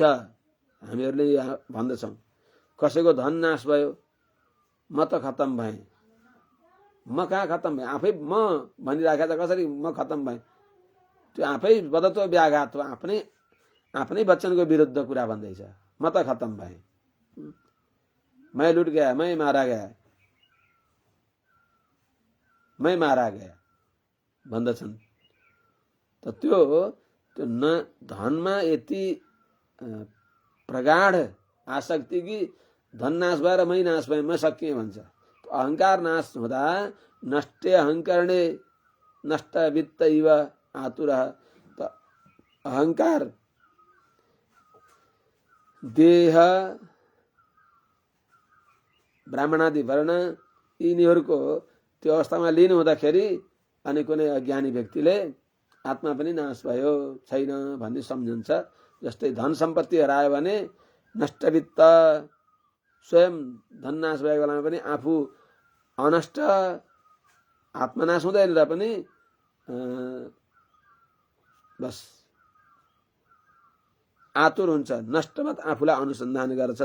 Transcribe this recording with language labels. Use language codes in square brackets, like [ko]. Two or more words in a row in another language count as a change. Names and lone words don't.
[ne] हामीहरूले यहाँ भन्दछौँ कसैको धन नाश भयो, म त खत्तम भएँ, म कहाँ खत्तम भएँ, आफै म भनिराखेको त कसरी म खत्तम भएँ। त्यो आफै बदत्व व्याघात हो, आफ्नै वचनको विरुद्ध कुरा भन्दैछ। म त खत्तम भएँ, [hi] मैं लुट गया, मैं मारा गया, मैं मारा गया भन्दछन्। [ne] त त्यो न धनमा यति प्रगाढ आसक्ति कि धन नाश भएर मै नाश भएँ, म सकिएँ भन्छ। अहंकार नाश हुँदा [sa] नष्टे अहंकरणे नष्ट वित्त इव आतुर। [ne] त अहंकार देह ब्राह्मणादि वर्ण यिनीहरूको त्यो अवस्थामा लिन हुँदाखेरि अनि कुनै अज्ञानी व्यक्तिले आत्मा पनि नाश भयो छैन भन्ने सम्झन्छ। जस्तै धन सम्पत्ति हरायो भने नष्टवित्त, स्वयं धन नाश भएको बेलामा पनि आफू अनष्ट, आत्मनाश हुँदैन र पनि बस आतुर हुन्छ, नष्टवत आफूलाई अनुसन्धान गर्छ।